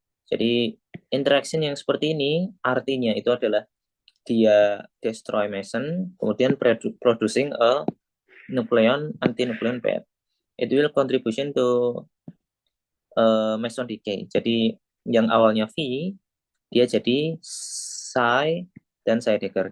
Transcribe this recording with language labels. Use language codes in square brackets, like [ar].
[id] Jadi interaction yang seperti ini artinya itu adalah dia [en] destroy meson, [id] kemudian [en] producing a nukleon anti-nukleon pair. It will contribution to meson decay. [id] Jadi yang awalnya V dia jadi psi dan psi Decker.